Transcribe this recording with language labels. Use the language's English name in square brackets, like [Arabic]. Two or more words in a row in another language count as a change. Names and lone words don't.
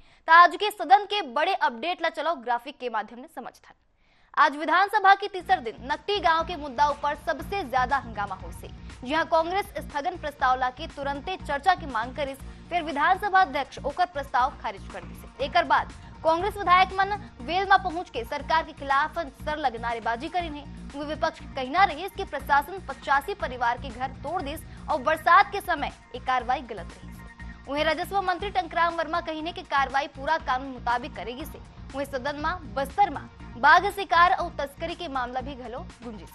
[Chhattisgarhi] तो आज के सदन के बड़े अपडेट ला चलो ग्राफिक के माध्यम से समझता। आज विधानसभा के तीसर दिन नकटी गांव के मुद्दा ऊपर सबसे ज्यादा हंगामा हो से। जी हां, कांग्रेस स्थगन प्रस्ताव ला के तुरंते चर्चा की मांग करिस, फिर विधानसभा अध्यक्ष ओकर प्रस्ताव खारिज कर दी। एक बाद कांग्रेस विधायक मन वेल में पहुंच के सरकार के खिलाफ सर लग नारेबाजी करी है। विपक्ष कहना रही कि प्रशासन 85 परिवार के घर तोड़ दिस और बरसात के समय एक कार्रवाई गलत रही। वहीं राजस्व मंत्री टंकराम वर्मा कहने की कार्रवाई पूरा कानून मुताबिक करेगी से। वहीं सदन में बस्तर में बाघ शिकार और तस्करी के मामला भी घलो गुंजी से।